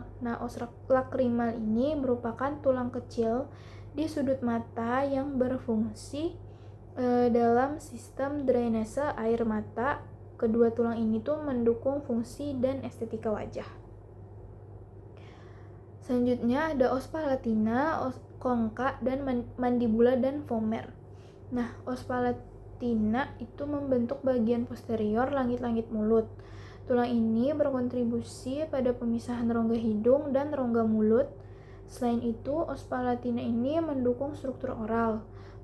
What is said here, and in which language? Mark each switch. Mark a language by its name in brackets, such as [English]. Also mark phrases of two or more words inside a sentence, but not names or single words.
[Indonesian] Nah, [Latin] os lacrimal [Indonesian] ini merupakan tulang kecil di sudut mata yang berfungsi dalam sistem drainase air mata. Kedua tulang ini tuh mendukung fungsi dan estetika wajah. Selanjutnya ada [Latin] os palatina, os concha, [Indonesian] dan mandibula dan vomer. Nah, [Latin] os palatina [Indonesian] itu membentuk bagian posterior langit-langit mulut. Tulang ini berkontribusi pada pemisahan rongga hidung dan rongga mulut. Selain itu, [Latin] os palatina [Indonesian] ini mendukung struktur oral.